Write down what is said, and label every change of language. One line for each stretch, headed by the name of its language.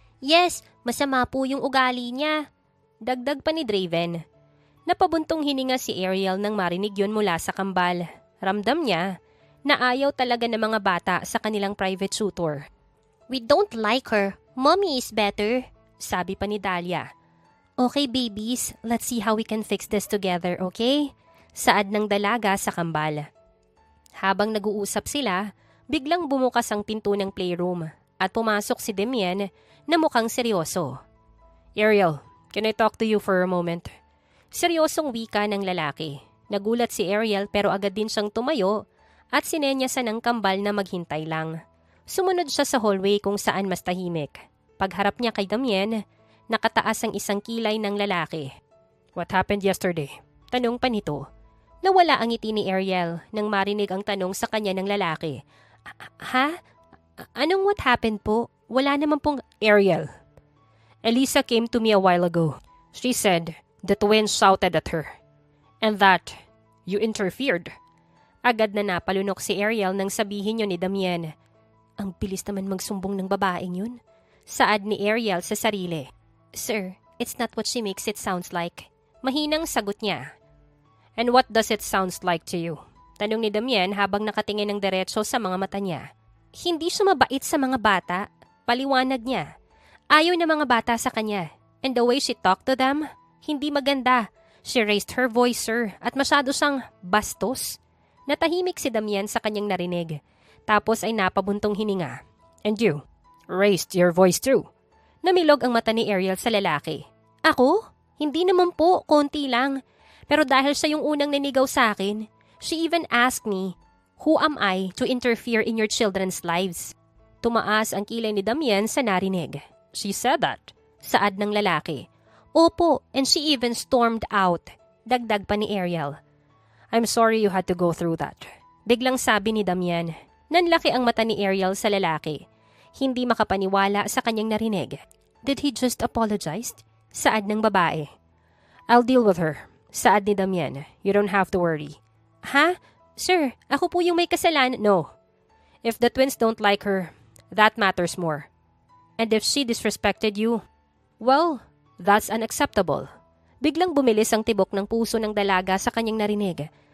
Filipino: Yes, masama po yung ugali niya. Dagdag pa ni Draven. Napabuntong hininga si Ariel nang marinig yun mula sa kambal. Ramdam niya na ayaw talaga ng mga bata sa kanilang private tutor.
English: We don't like her. Mommy is better,
Filipino: sabi pa ni
English: Dahlia. Okay babies, let's see how we can fix this together, okay?
Filipino: Saad ng dalaga sa kambal. Habang nag-uusap sila, biglang bumukas ang pinto ng playroom at pumasok si Damien na mukhang seryoso.
English: Ariel, can I talk to you for a moment?
Filipino: Seryosong wika ng lalaki. Nagulat si Ariel pero agad din siyang tumayo at sinenyasan ng kambal na maghintay lang. Sumunod siya sa hallway kung saan mas tahimik. Pagharap niya kay Damien, nakataas ang isang kilay ng lalaki.
English: What happened yesterday?
Filipino: Tanong pa nito. Nawala ang ngiti ni Ariel nang marinig ang tanong sa kanya ng lalaki. Ha? Anong
English: what happened
Filipino: po? Wala naman pong... Ariel.
English: Elisa came to me a while ago. She said the twins shouted at her. And that you interfered.
Filipino: Agad na napalunok si Ariel nang sabihin yun ni Damien. Ang bilis naman magsumbong ng babaeng yun. Saad ni Ariel sa sarili.
English: Sir, it's not what she makes it sounds like.
Filipino: Mahinang sagot niya.
English: And what does it sounds like to you?
Filipino: Tanong ni Damien habang nakatingin ng diretso sa mga mata niya. Hindi siya mabait sa mga bata. Paliwanag niya. Ayaw ng mga bata sa kanya.
English: And the way she talked to them,
Filipino: hindi maganda.
English: She raised her voice, sir,
Filipino: at masyado siyang bastos. Natahimik si Damien sa kanyang narinig. Tapos ay napabuntong hininga.
English: And you? Raised your voice too?
Filipino: Namilog ang mata ni Ariel sa lalaki. Ako? Hindi naman po, konti lang. Pero dahil siya yung unang nanigaw sa akin,
English: she even asked me, who am I to interfere in your children's lives?
Filipino: Tumaas ang kilay ni Damien sa narinig.
English: She said that.
Filipino: Saad ng lalaki.
English: Opo, and she even stormed out.
Filipino: Dagdag pa ni
English: Ariel. I'm sorry you had to go through that.
Filipino: Biglang sabi ni Damien. Nanlaki ang mata ni Ariel sa lalaki. Hindi makapaniwala sa kanyang narinig.
English: Did he just apologize?
Filipino: Saad ng babae.
English: I'll deal with her.
Filipino: Saad ni
English: Damien. You don't have to worry. Ha?
Filipino: Sir, ako po yung may kasalanan. No.
English: If the twins don't like her, that matters more. And if she disrespected you, well, that's unacceptable.
Filipino: Biglang bumilis ang tibok ng puso ng dalaga sa kanyang narinig.